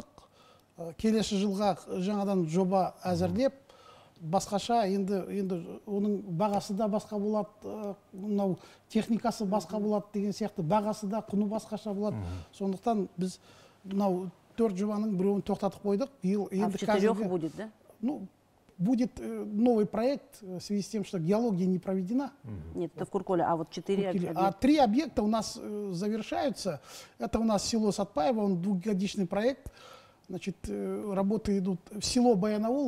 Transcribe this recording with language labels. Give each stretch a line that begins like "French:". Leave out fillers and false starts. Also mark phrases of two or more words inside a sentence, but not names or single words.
Kazakh: Келесі жылға жаңадан жоба әзірлеп, басқаша енді оның бағасы да басқа болады, мынау техникасы басқа болады деген сияқты, бағасы да, құны басқаша болады. Сондықтан біз мынау 4 жобаның біреуін тоқтатып қойдық.
Russian: А в 4 будет, да? Ну, будет новый проект в связи с тем, что геология не проведена. Нет, это в Курколе, а вот 4 объекта. А 3 объекта у нас завершаются. Это у нас село Сатпаево, он двухгодичный проект. Значит, работы идут в село Баянаул.